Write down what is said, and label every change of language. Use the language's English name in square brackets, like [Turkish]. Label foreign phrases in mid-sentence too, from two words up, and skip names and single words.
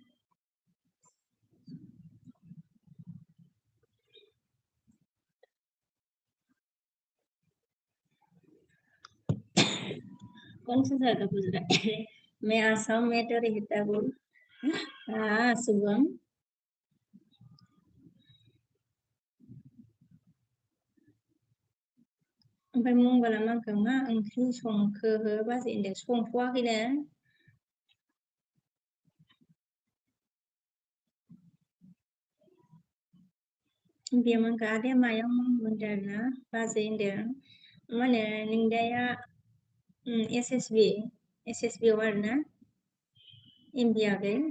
[Hindi] कौन सा जगह गुजरा है मैं आसाम में तो रहता हूँ [Bodo] शुभम ओमफ्राय मंगला माखौ मा ओंख्रि संखो हो बाजै होनदों संथ'वाखैनो बे मोनखो आदाया मायाव होनदों आरोना बाजै होनदों मा होनो नोंदाया SSB आव आरोना एमबि आगै